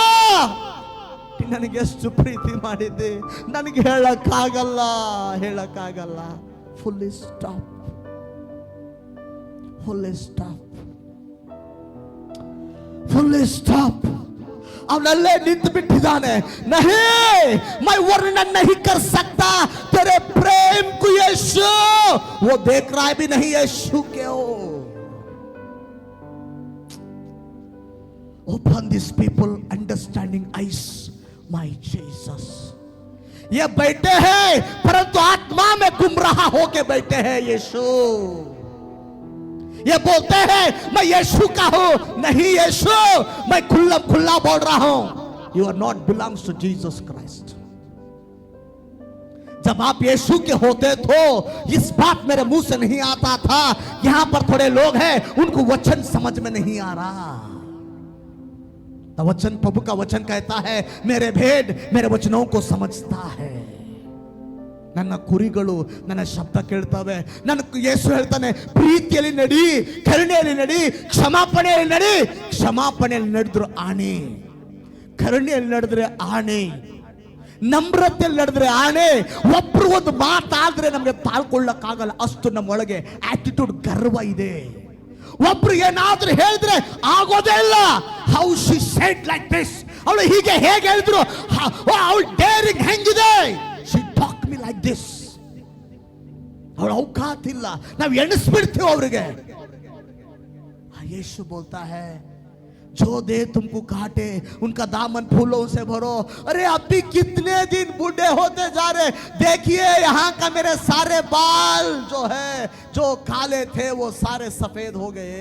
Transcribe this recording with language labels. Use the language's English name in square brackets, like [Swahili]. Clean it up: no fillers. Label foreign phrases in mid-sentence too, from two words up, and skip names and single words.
[Kannada] ನನಗೆ ಎಷ್ಟು ಪ್ರೀತಿ ಮಾಡಿದ್ದೆ ನನಗೆ ಹೇಳಕ್ಕಾಗಲ್ಲ, ಹೇಳಕ್ಕಾಗಲ್ಲ. [English] fully stop, fully stop, fully stop. [Kannada] ಅವನಲ್ಲೇ ನಿಂತು ಬಿಟ್ಟಿದ್ದಾನೆ. [Hindi] ನಹಿ मैं वर्णन नहीं कर सकता तेरे प्रेम को यीशु, वो देख रहा है भी नहीं यीशु क्यों. [English] Open these people understanding eyes, my Jesus. [Hindi] ये बैठे हैं परंतु आत्मा में गुमराह होके बैठे हैं. यीशु ये बोलते हैं मैं यीशु का हूं, नहीं यीशु मैं खुल्ला खुल्ला बोल रहा हूं. [English] You are not belongs to Jesus Christ. [Hindi] जब आप यीशु के होते तो इस बात मेरे मुंह से नहीं आता था. यहां पर थोड़े लोग हैं उनको वचन समझ में नहीं आ रहा. तो वचन, प्रभु का वचन कहता है मेरे भेड़ मेरे वचनों को समझता है. [Kannada] ನನ್ನ ಕುರಿಗಳು ನನ್ನ ಶಬ್ದ ಕೇಳ್ತವೆ. ನನ್ನ ಯೇಸು ಹೇಳ್ತಾನೆ ಪ್ರೀತಿಯಲ್ಲಿ ನಡಿ, ಕರುಣೆಯಲ್ಲಿ ನಡಿ, ಕ್ಷಮಾಪಣೆಯಲ್ಲಿ ನಡಿ. ಕ್ಷಮಾಪಣೆಯಲ್ಲಿ ನಡೆದ್ರು ಆಣೆ, ಕರುಣೆಯಲ್ಲಿ ನಡೆದ್ರೆ ಆಣೆ, ನಮ್ರತೆಯಲ್ಲಿ ನಡೆದ್ರೆ ಆಣೆ. ಒಬ್ರು ಒಂದು ಮಾತಾದ್ರೆ ನಮಗೆ ತಾಳ್ಕೊಳ್ಳಕ್ಕಾಗಲ್ಲ, ಅಷ್ಟು ನಮ್ಮೊಳಗೆ ಆಟಿಟ್ಯೂಡ್ ಗರ್ವ ಇದೆ. ಒಬ್ರು ಏನಾದ್ರೂ ಹೇಳಿದ್ರೆ ಆಗೋದೇ ಇಲ್ಲ. [English] how she said like this, [Kannada] ಅವಳು ಹೀಗೆ ಹೇಗೆ ಹೇಳಿದ್ರು, ಅವಳು ಡೇರಿಂಗ್ ಹೆಂಗಿದೆ. [English] she talk me like this, [Kannada] ಅವಳ ಔಕಾತ್ ಇಲ್ಲ, ನಾವು ಎಣಿಸ್ಬಿಡ್ತೀವಿ ಅವ್ರಿಗೆ. [Hindi] यीशु बोलता है जो दे तुमको काटे उनका दामन फूलों से भरो. अरे अभी कितने दिन बूढ़े होते जा रहे. देखिए यहाँ का मेरे सारे बाल जो है जो काले थे वो सारे सफेद हो गए.